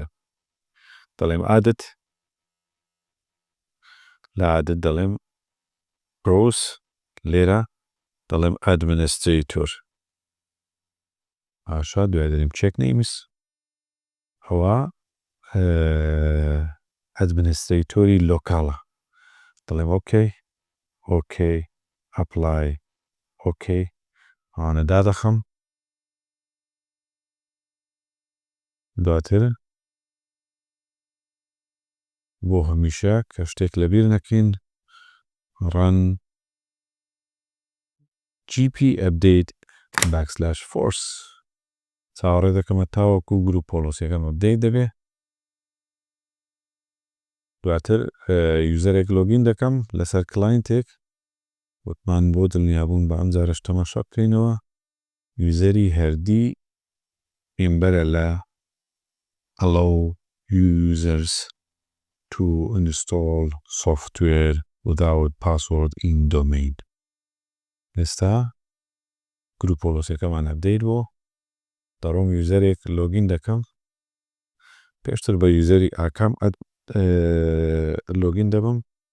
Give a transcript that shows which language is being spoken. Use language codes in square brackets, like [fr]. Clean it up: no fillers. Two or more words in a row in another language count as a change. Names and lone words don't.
[ckb] دەڵێم عادەت، لە عادەت دەڵێم browse، لێرە دەڵێم ئەدمینستریتۆر، باشە دوای دەڵێم [en] check names، [ckb] ئەوە ئەدمینستریتۆری لۆکاڵە، دەڵێم [en] okay, okay, apply, okay, [ckb] ئەوانە دادەخەم، دواتر بۆ هەمیشە کە شتێک لەبیر نەکەین [en] run gp update \force، [ckb] چاوەڕێ دەکەمە تاوەکو گروپ پۆلۆسیەکەم ئەپدەیت دەبێ، دواتر یوزەرێک لۆگین دەکەم لەسەر کلاینتێک، وتمان بۆ دڵنیابوون بە ئەم جارەش تەماشا بکەینەوە، یوزەری هەردی مێمبەرە لە [en] allow users to install software without password in domain. [ckb] ئێستا گروپ پۆلۆسیەکەمان ئەپدەیت بۆ، دەڕۆم یوزەرێک لۆگین دەکەم، پێشتر بە یوزەری ئاکام لۆگین دەبم،